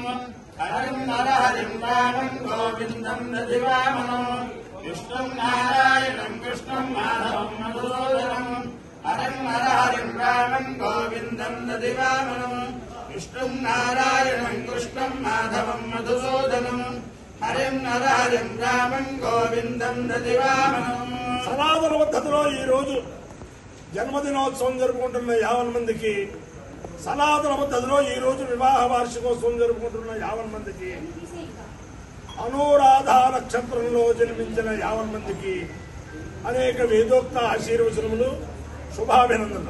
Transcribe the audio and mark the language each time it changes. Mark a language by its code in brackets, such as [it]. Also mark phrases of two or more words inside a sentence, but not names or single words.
[sa] हरिं नरहरिं रामं गोविंदं दधिवामनं विष्णु नारायण कृष्ण माधवं मधुसूदनं हरिं नरहरिं रामं गोविंदं दधिवामनं विष्णु नारायण कृष्ण माधवं मधुसूदनं हरिं नरहरिं रामं गोविंदं दधिवामनं [te] సనాతన పద్ధతిలో ఈ రోజు జన్మదినోత్సవం జరుపుకుంటున్న 50 మందికి సనాతన పద్ధతిలో ఈ రోజు వివాహ వార్షికోత్సవం జరుపుకుంటున్న 50 మందికి అనురాధ నక్షత్రంలో జన్మించిన 50 మందికి అనేక వేదోక్త ఆశీర్వచనములు శుభాభినందనలు.